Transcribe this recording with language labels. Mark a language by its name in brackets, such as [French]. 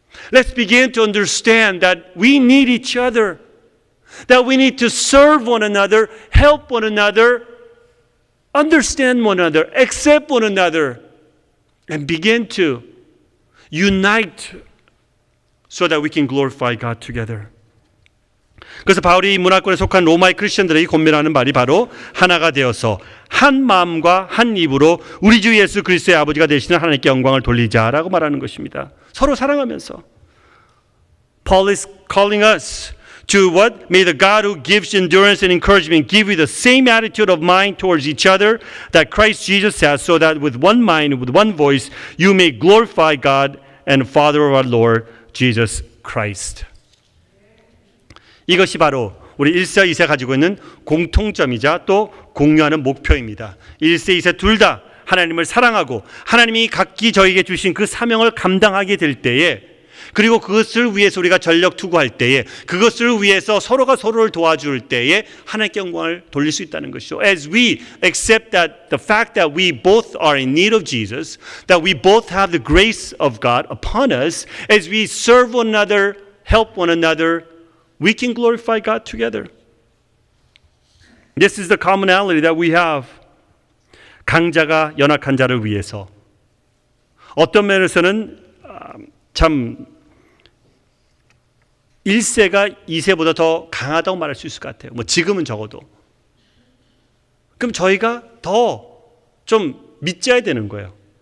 [English] Let's begin to understand that we need each other, that we need to serve one another, help one another, understand one another, accept one another, and begin to unite so that we can glorify God together. [Korean] 그래서 바울이 문화권에 속한 로마의 크리스천들에게 권면하는 말이 바로 하나가 되어서 한 마음과 한 입으로 우리 주 예수 그리스도의 아버지가 되시는 하나님께 영광을 돌리자라고 말하는 것입니다. 서로 사랑하면서. [English] Paul is calling us to what? May the God who gives endurance and encouragement give you the same attitude of mind towards each other that Christ Jesus has, so that with one mind and with one voice you may glorify God and Father of our Lord Jesus Christ. [Korean] 이것이 바로 우리 1세, 2세 가지고 있는 공통점이자 또 공유하는 목표입니다. 1세, 2세 둘 다 하나님을 사랑하고 하나님이 각기 저에게 주신 그 사명을 감당하게 될 때에, 그리고 그것을 위해서 우리가 전력 투구할 때에, 그것을 위해서 서로가 서로를 도와줄 때에 하나님께 영광을 돌릴 수 있다는 것이죠. [English] As we accept that the fact that we both are in need of Jesus, that we both have the grace of God upon us, as we serve one another, help one another, we can glorify God together. This is the commonality that we have. [Korean] 강자가 연약한 자를 위해서. 어떤 면에서는 참 1세가 2세보다 더 강하다고 말할 수 있을 것 같아요. 지금은 적어도. 그럼 저희가 더 좀 믿져야 되는 거예요.